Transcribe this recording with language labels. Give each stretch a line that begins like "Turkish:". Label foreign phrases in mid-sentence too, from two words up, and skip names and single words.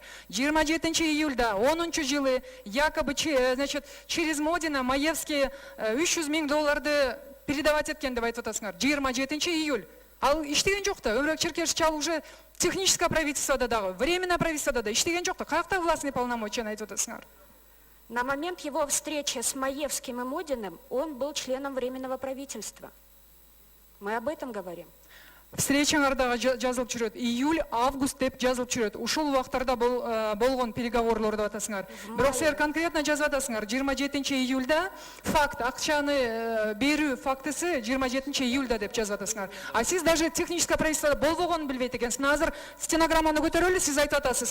Kyrgyz: 27 июльда 10 жылы
Russian: якобы через
Kyrgyz: Модина Маевский $300 000 передавать эткен деп айтып атасыңар. 27 июль. Ал иштеген жок да. Өмүрбек Черкешевич ал уже
Russian: техническое правительствода
Kyrgyz: дагы,
Russian: временное правительствода
Kyrgyz: да иштеген жок да. Каякта
Russian: властный полномочия
Kyrgyz: айтып атасыңар?
Russian: На момент его встречи с Маевским и Модиным он был членом Временного правительства. Мы об этом говорим.
Kyrgyz: Встречаңарда жазылып жүрөт. Июль, август деп жазылып жүрөт. Ушул убактарда болгон переговорлор деп атасыңар. Бирок силер конкретно жазып атасыңар. 27 июльда факт, акчаны берүү фактысы 27 июльда деп жазып атасыңар. А сиз
Russian: даже техническое правительствода
Kyrgyz: болбогонун билбейт экенсиз. Азыр стенограмманы көтөрөлү, сиз айтып атасыз.